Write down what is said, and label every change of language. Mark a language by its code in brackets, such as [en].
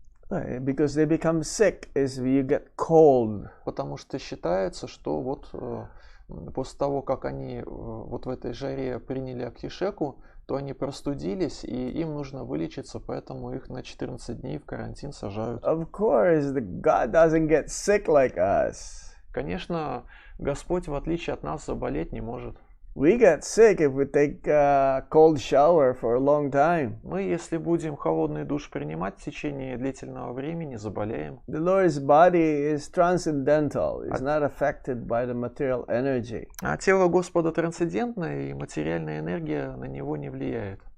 [en] Because they become sick as you get cold. [ru] Потому что считается, что вот после того, как они вот в этой жаре приняли абхишеку, то они простудились, и им нужно вылечиться, поэтому их на 14 дней в карантин сажают. [en] Of course, God doesn't get sick like us. [ru] Конечно, Господь, в отличие от нас, заболеть не может. [en] We get sick if we take a cold shower for a long time. [ru] Мы, если будем холодный душ принимать в течение длительного времени, заболеем. [en] The Lord's body is transcendental. It's not affected by the material energy. [ru] А тело Господа трансцендентное, и материальная энергия на него не влияет.